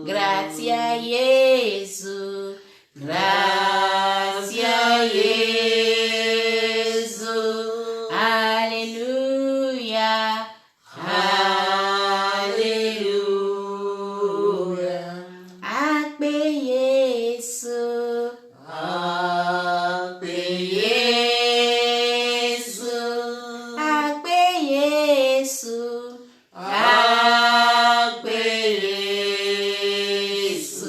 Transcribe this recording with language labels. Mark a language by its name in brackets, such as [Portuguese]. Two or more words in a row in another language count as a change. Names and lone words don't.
[Italian] Grazie a Gesù. Grazie a Gesù. Alleluia. Alleluia. [Ewe] Akpe Yesu. Akpe Yesu. Akpe Yesu. Akpe Yesu.